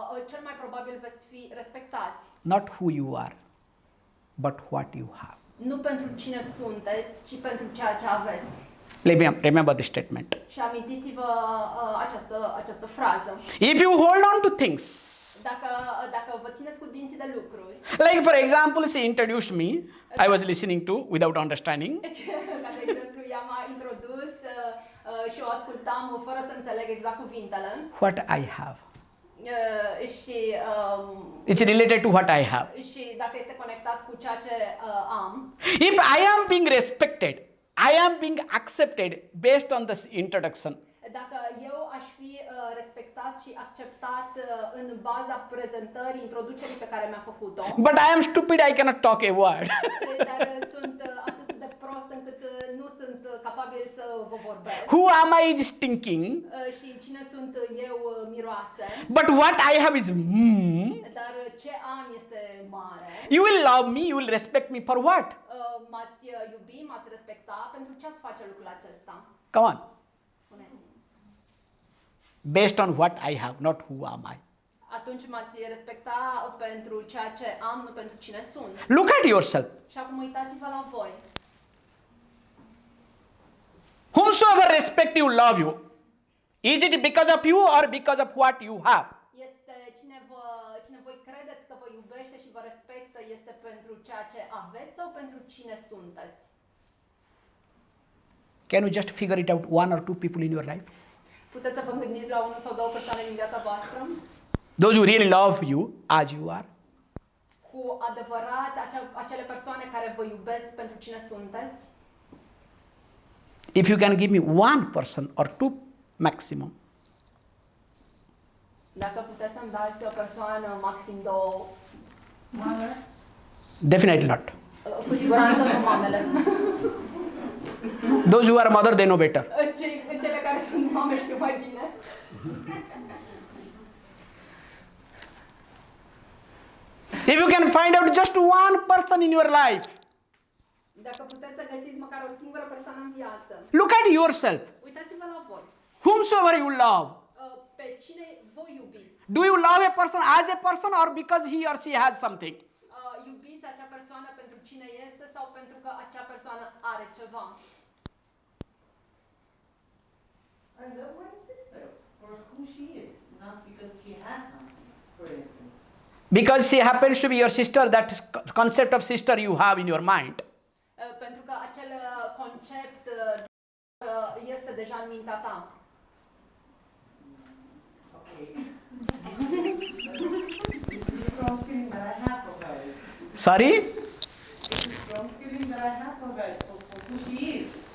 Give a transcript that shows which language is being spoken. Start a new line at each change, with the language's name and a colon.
Romanian: Cel mai probabil veți fi respectați.
English: Not who you are, but what you have.
Romanian: Nu pentru cine sunteți, ci pentru ceea ce aveți.
English: Remember this statement.
Romanian: Și amintiți-vă această frază.
English: If you hold on to things,
Romanian: Dacă vă țineți cu dinții de lucruri,
English: like for example, she introduced me, I was listening to without understanding.
Romanian: ca de exemplu, ea m-a introdus și o ascultam fără să înțeleg exact cuvintele.
English: What I have.
Romanian: Și
English: It's related to what I have.
Romanian: și dacă este conectat cu ceea ce am.
English: If I am being respected, I am being accepted based on this introduction.
Romanian: Dacă eu aș fi respectat și acceptat în baza prezentării, introducerii pe care mi-a făcut-o.
English: But I am stupid, I cannot talk a word.
Romanian: Dar sunt atât de prost încât nu sunt capabil să vă vorbesc.
English: Who am I is stinking?
Romanian: Și cine sunt eu miroase.
English: But what I have is
Romanian: Dar ce am este mare.
English: You will love me, you will respect me for what?
Romanian: M-ați iubi, m-ați respecta, pentru ce ați face lucrul acesta?
English: Come on.
Romanian: Spuneți.
English: Based on what I have, not who am I.
Romanian: Atunci m-ați respecta pentru ceea ce am, nu pentru cine sunt.
English: Look at yourself.
Romanian: Și acum uitați-vă la voi.
English: Whomsoever respect you, love you. Is it because of you or because of what you have?
Romanian: Este cine voi credeți că vă iubește și vă respectă, este pentru ceea ce aveți sau pentru cine sunteți?
English: Can you just figure it out, one or two people in your life?
Romanian: Puteți să vă gândiți la unul sau două persoane din viața voastră?
English: Those who really love you as you are.
Romanian: Cu adevărat, acele persoane care vă iubesc pentru cine sunteți?
English: If you can give me one person or two maximum,
Romanian: Dacă puteți să-mi dați o persoană, maxim două,
English: definitely not.
Romanian: cu siguranță nu mamele.
English: Those who are mother, they know better.
Romanian: Cele care sunt mame știu mai bine.
English: If you can find out just one person in your life,
Romanian: Dacă puteți să găsiți măcar o singură persoană în viață,
English: look at yourself.
Romanian: uitați-vă la voi.
English: Whomsoever you love,
Romanian: Pe cine voi iubiți?
English: do you love a person as a person or because he or she has something?
Romanian: Iubiți acea persoană pentru cine este sau pentru că acea persoană are ceva?
English: I love my sister for who she is, not because she has something, for instance. Because she happens to be your sister, that concept of sister you have in your mind.
Romanian: Pentru că acel concept este deja în mintea ta.
English: Okay. This is a strong feeling that I have for her. Sorry? It's a strong feeling that I have for her, for who she is.